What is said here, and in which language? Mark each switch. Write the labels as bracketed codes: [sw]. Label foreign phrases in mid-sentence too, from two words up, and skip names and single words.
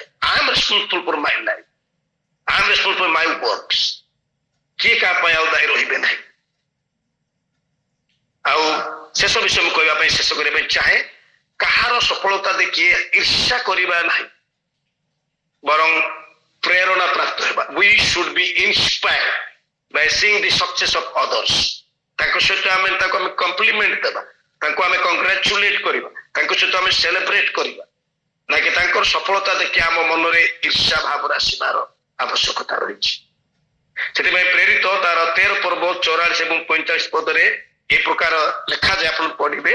[en] I am responsible for my life, I am responsible for my works. [or] କିଏ କାହା ପାଇଁ ଆଉ ଦାୟୀ ରହିବେ ନାହିଁ। ଆଉ ଶେଷ ବିଷୟ ମୁଁ କହିବା ପାଇଁ ଶେଷ କରିବା ପାଇଁ ଚାହେଁ, କାହାର ସଫଳତା ଦେଖି ଈର୍ଷା କରିବା ନାହିଁ, ବରଂ ପ୍ରେରଣା ପ୍ରାପ୍ତ ହେବା। [en] We should be inspired by seeing the success of others. [or] ତାଙ୍କ ସହିତ ଆମେ କମ୍ପ୍ଲିମେଣ୍ଟ ଦେବା, ତାଙ୍କୁ ଆମେ କଂଗ୍ରାଚୁଲେଟ କରିବା, ତାଙ୍କ ସହିତ ଆମେ ସେଲିବ୍ରେଟ କରିବା, ନାକି ତାଙ୍କର ସଫଳତା ଦେଖି ଆମ ମନରେ ଈର୍ଷା ଭାବରେ ଆସିବାର ଆବଶ୍ୟକତା ରହିଛି। ସେଥିପାଇଁ ପ୍ରେରିତ ତାର 13 ପର୍ବ 44 ଏବଂ 45 ପଦରେ ଏ ପ୍ରକାର ଲେଖାଯାଏ, ଆପଣ ପଢିବେ।